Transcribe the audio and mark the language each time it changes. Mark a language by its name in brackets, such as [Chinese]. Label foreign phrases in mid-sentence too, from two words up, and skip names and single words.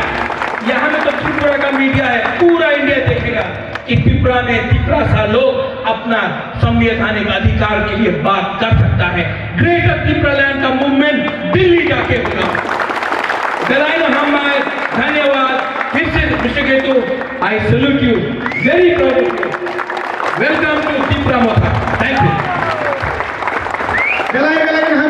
[Hindi] यहां में तो त्रिपुरा का मीडिया है, पूरा इंडिया देखेगा कि त्रिपुरा में त्रिप्रासा लोग अपना संवैधानिक अधिकार के लिए बात कर सकता है। ग्रेटर त्रिपुरा लैंड का मूवमेंट दिल्ली जाके होगा। धन्यवाद फिर से वृषकेतु, [English] I salute you, very proud of you. Welcome to Tripura Matha. Thank you.